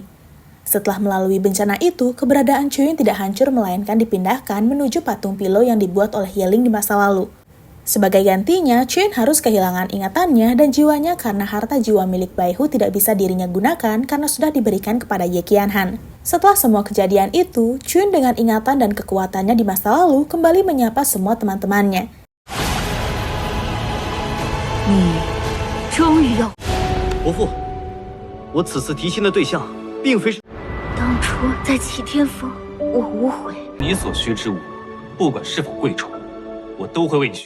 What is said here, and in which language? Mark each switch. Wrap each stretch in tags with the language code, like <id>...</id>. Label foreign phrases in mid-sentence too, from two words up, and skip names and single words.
<id>Setelah melalui bencana itu, keberadaan Chuyun tidak hancur melainkan dipindahkan menuju patung Pilo yang dibuat oleh Yeling di masa lalu. Sebagai gantinya, Chun harus kehilangan ingatannya dan jiwanya karena harta jiwa milik Baihu tidak bisa dirinya gunakan karena sudah diberikan kepada Ye Qianhan. Setelah semua kejadian itu, Chun dengan ingatan dan kekuatannya di masa lalu kembali menyapa semua teman-temannya.</id> <zh>你终于要…… 伯父，我此次提亲的对象，并非是…… 当初在齐天峰，我无悔。你所需之物，不管是否贵重，我都会为你选。</zh>